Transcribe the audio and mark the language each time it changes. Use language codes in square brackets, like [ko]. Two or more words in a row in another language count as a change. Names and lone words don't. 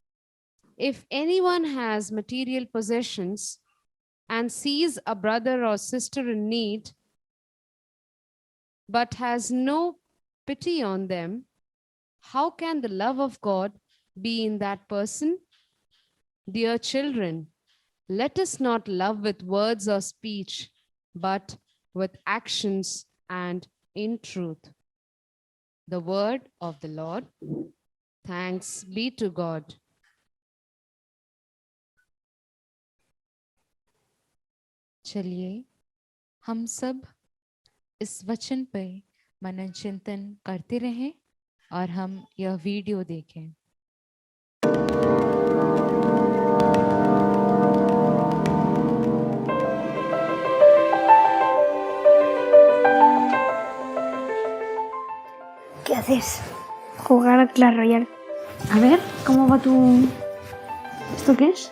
[en] If anyone has material possessions and sees a brother or sister in need, but has no pity on them, how can the love of God be in that person? Dear children, let us not love with words or speech, but with actions and in truth. The word of the Lord. Thanks be to God. [hi] चलिए हम सब इस वचन पर मनन चिंतन करते रहें और हम यह वीडियो देखें। [es] ¿Qué haces? Jugar a Clash Royale. A ver, ¿cómo va tu...? ¿Esto qué es?